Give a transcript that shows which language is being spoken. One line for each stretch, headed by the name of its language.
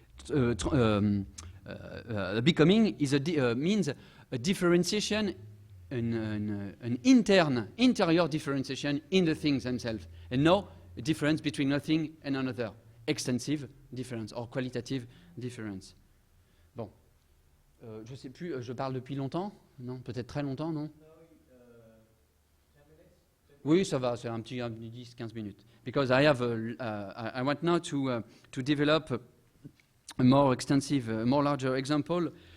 English: Becoming means a differentiation, an interior differentiation in the things themselves, and no a difference between nothing and another, extensive difference or qualitative difference.
French: Bon, je sais plus, je parle depuis longtemps, non, peut-être très longtemps, non? Oui, ça va, c'est un petit 10-15 minutes.
English: Because I want now to develop a more extensive, more larger example.